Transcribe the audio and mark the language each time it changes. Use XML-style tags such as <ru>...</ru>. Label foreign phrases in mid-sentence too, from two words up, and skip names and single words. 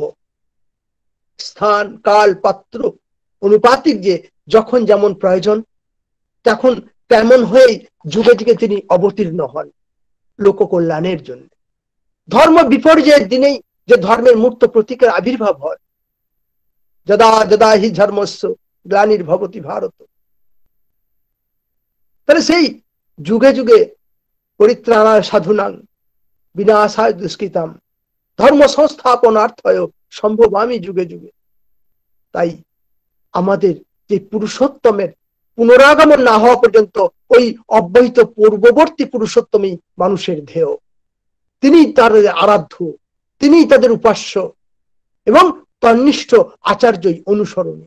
<bn>স্থান কাল পাত্র অনুপাতিক যে যখন যেমন প্রয়োজন, তখন তেমন হয়েই যুগে যুগে তিনি অবতীর্ণ হন লোক কল্যাণের জন্য। ধর্ম বিপর্যয়ের দিনেই যে ধর্মের মূর্ত প্রতীকের আবির্ভাব হয়।</bn> <sa>যদা যদা হি ধর্মস্য গ্লানির্ভবতি ভারত।</sa> <bn>তাহলে সেই যুগে যুগে</bn> <sa>পরিত্রাণায় সাধুনাং বিনাশায় দুষ্কৃতাম ধর্ম সংস্থাপনার্থয় সম্ভবামি যুগে যুগে।</sa> <bn>তাই আমাদের যে পুরুষোত্তমের পুনরাগমন না হওয়া পর্যন্ত ওই অব্যহিত পূর্ববর্তী পুরুষোত্তমই মানুষের ধ্যেয়। তিনি তাদের আরাধ্য, তিনি তাদের উপাস্য এবং তন্নিষ্ঠ আচার্যই অনুসরণীয়।</bn>